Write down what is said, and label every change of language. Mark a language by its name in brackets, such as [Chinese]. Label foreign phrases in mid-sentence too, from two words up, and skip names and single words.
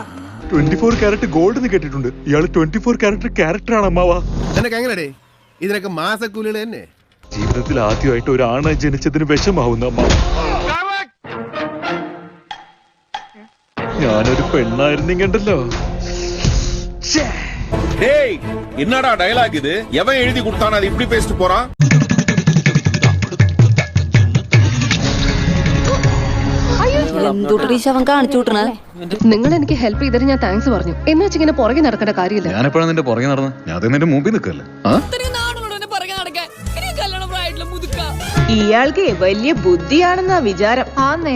[Malayalam] 24 [English] carat gold [Malayalam] എന്ന് കേട്ടിട്ടുണ്ട്. ഇയാള് 24 ക്യാരറ്റ് ക്യാരക്ടറാണ് അമ്മാവാ. നിനക്ക് എങ്ങനെടേ? ഇതിനൊക്കെ മാസക്കൂലികൾ തന്നെ. ജീവിതത്തിൽ ആദ്യമായിട്ട് ഒരു ആണ ജനിച്ചതിന് വിഷമാവുന്ന അമ്മ. ഞാനൊരു പെണ്ണായിരുന്നെങ്കിണ്ടല്ലോ. [Tamil] என்னடா டயலாக் இது? எவன் எழுதி கொடுத்தானே அது இப்படி பேசிட்டு போறான்? [Malayalam] നിങ്ങൾ എനിക്ക് ഹെൽപ്പ് ചെയ്തിട്ട് ഞാൻ താങ്ക്സ് പറഞ്ഞു. എന്ന് വെച്ച് ഇങ്ങനെ പുറകെ നടക്കേണ്ട കാര്യമില്ല. ഞാനെപ്പോഴാണ് നിന്റെ പുറകെ നടന്നത്? ഞാൻ നിന്റെ മുമ്പിൽ നിൽക്കല്ലേ. ഇയാൾക്ക് വലിയ ബുദ്ധിയാണെന്നാ വിചാരം. ആന്നേ,